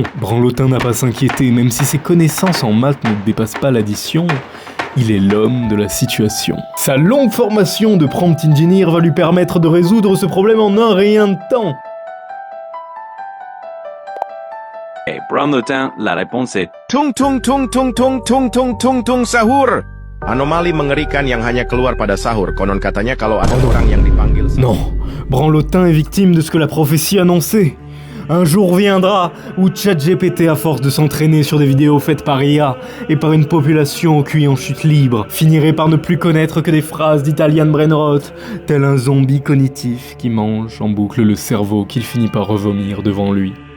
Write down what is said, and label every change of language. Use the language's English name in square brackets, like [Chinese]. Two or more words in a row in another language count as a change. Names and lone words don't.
[French] Branlotin n'a pas à s'inquiéter, même si ses connaissances en maths ne dépassent pas l'addition. Il est l'homme de la situation. Sa longue formation de [English] prompt engineer [French] va lui permettre de résoudre ce problème en un rien de temps. Et branlotin, la réponse est Tung tung tung tung tung tung tung tung tung sahur. [Indonesian] Anomali mengerikan yang hanya keluar pada sahur. Konon katanya kalau ada orang yang dipanggil. [French] Non, branlotin est victime de ce que la prophétie annonçait. Un jour viendra où ChatGPT, à force de s'entraîner sur des vidéos faites par IA et par une population au QI en chute libre, finirait par ne plus connaître que des phrases d'Italian Brainrot, tel un zombie cognitif qui mange en boucle le cerveau qu'il finit par revomir devant lui.